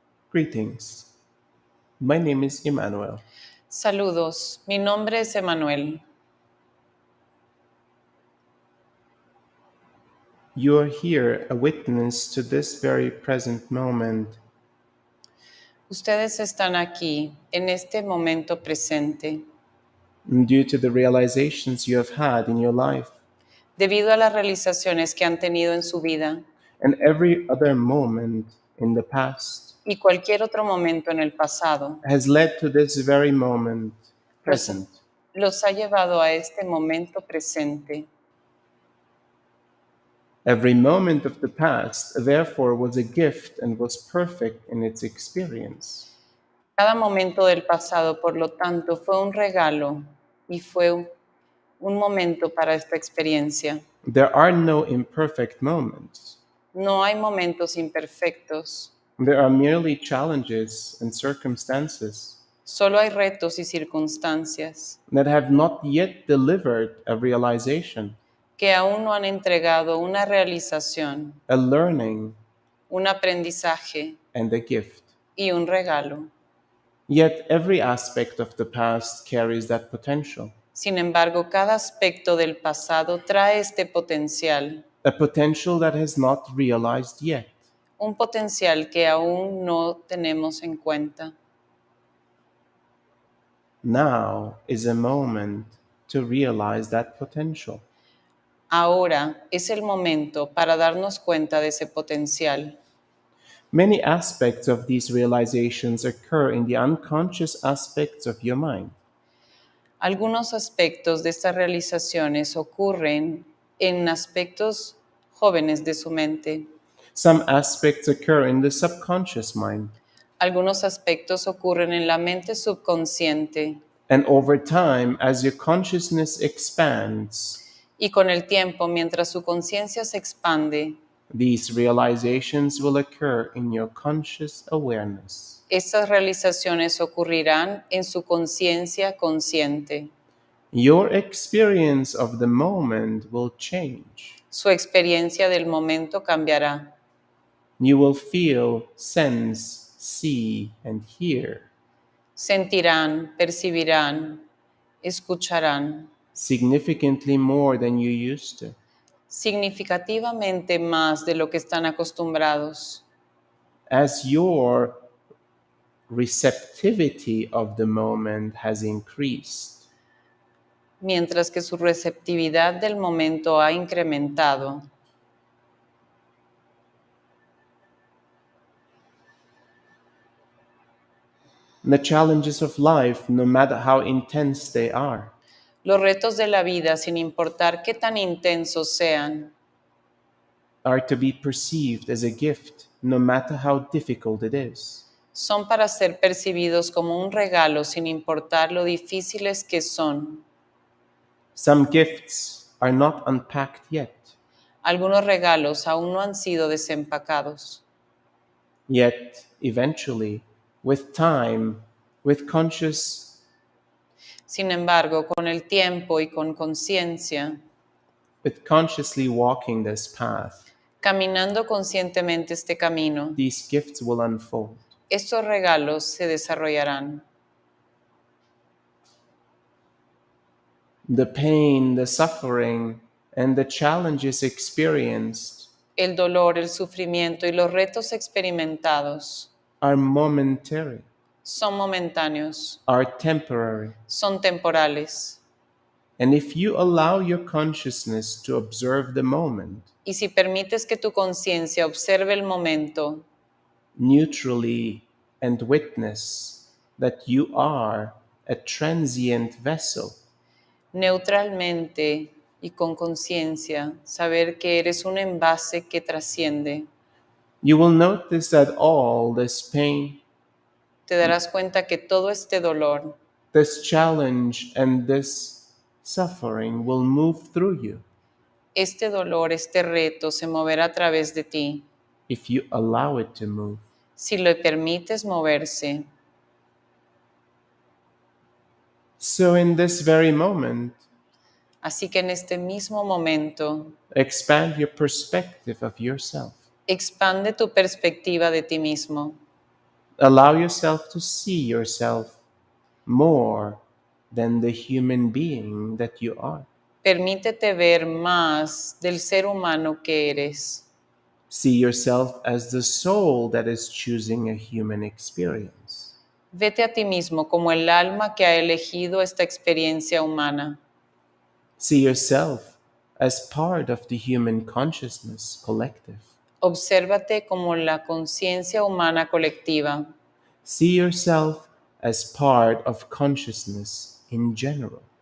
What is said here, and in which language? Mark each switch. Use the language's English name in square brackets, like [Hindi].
[English] Greetings. My name is Emmanuel. [Spanish] Saludos, mi nombre es Emmanuel. [English] You are here a witness to this very present moment. [Spanish] Ustedes están aquí, en este momento presente, [English] Due to the realizations you have had in your life, [Spanish] debido a las realizaciones que han tenido en su vida [English] and every other moment in the past [Spanish] y cualquier otro momento en el pasado, [English] has led to this very moment [Spanish] los, [English] present. [Spanish] los ha llevado a este momento presente. [English] Every moment of the past, therefore, was a gift and was perfect in its experience. [Spanish] Cada momento del pasado, por lo tanto, fue un regalo y fue un momento para esta experiencia. [English] There are no imperfect moments. [Spanish] No hay momentos imperfectos, [English] There are merely challenges and circumstances [Spanish] solo hay retos y circunstancias [English] that have not yet delivered a realization, [Spanish] que aún no han entregado una realización, [English] a learning, [Spanish] un aprendizaje [English] and a gift. [Spanish] y un regalo. [English] Yet every aspect of the past carries that potential, [Spanish] Sin embargo, cada aspecto del pasado trae este potencial, [English] a potential that has not realized yet. [Spanish] un potencial que aún no tenemos en cuenta. [English] Now is a moment to realize that potential. [Spanish] Ahora es el momento para darnos cuenta de ese potencial. [English] Many aspects of these realizations occur in the unconscious aspects of your mind. [Spanish] Algunos aspectos de estas realizaciones ocurren en aspectos jóvenes de su mente. [English] Some aspects occur in the subconscious mind. [Spanish] Algunos aspectos ocurren en la mente subconsciente [English] And over time, as your consciousness expands, [Spanish] y con el tiempo, mientras su conciencia se expande, [English] these realizations will occur in your conscious awareness. [Spanish] estas realizaciones ocurrirán en su conciencia consciente. [English] Your experience of the moment will change. [Spanish] Su experiencia del momento cambiará. [English] You will feel, sense, see, and hear [Spanish] Sentirán, percibirán, escucharán [English] significantly more than you used to. [Spanish] significativamente más de lo que están acostumbrados. [English] As your receptivity of the moment has increased, [Spanish] Mientras que su receptividad del momento ha incrementado. [English] the challenges of life, no matter how intense they are, [Spanish] Los retos de la vida, sin importar qué tan intensos sean, [English] are to be perceived as a gift, no matter how difficult it is. [Spanish] son para ser percibidos como un regalo sin importar lo difíciles que son. [English] Some gifts are not unpacked yet, [Spanish] Algunos regalos aún no han sido desempacados. [English] yet eventually, with time, with conscious, [Spanish] Sin embargo, con el tiempo y con conciencia, [English] with consciously walking this path, [Spanish] caminando conscientemente este camino, [English] these gifts will unfold. [Spanish] estos regalos se desarrollarán. [English] The pain, the suffering, and the challenges experienced [Spanish] El dolor, el sufrimiento y los retos experimentados [English] are momentary, [Spanish] son momentáneos, [English] are temporary. [Spanish] son temporales. [English] And if you allow your consciousness to observe the moment [Spanish] Y si permites que tu conciencia observe el momento [English] neutrally and witness that you are a transient vessel, [Spanish] neutralmente y con conciencia, saber que eres un envase que trasciende, [English] you will notice that all this pain, [Spanish] te darás cuenta que todo este dolor, [English] this challenge, and this suffering will move through you [Spanish] este dolor, este reto se moverá a través de ti, [English] if you allow it to move. [Spanish] si le permites moverse. [English] So, in this very moment, [Spanish] Así que en este mismo momento, [English] expand your perspective of yourself. [Spanish] expande tu perspectiva de ti mismo. [English] Allow yourself to see yourself more than the human being that you are. [Spanish] Permítete ver más del ser humano que eres. [English] See yourself as the soul that is choosing a human experience. [Spanish] Vete a ti mismo como el alma que ha elegido esta experiencia humana. [English] See yourself as part of the human consciousness collective. [Spanish] Obsérvate como la conciencia humana colectiva. [English] See yourself as part of consciousness in general.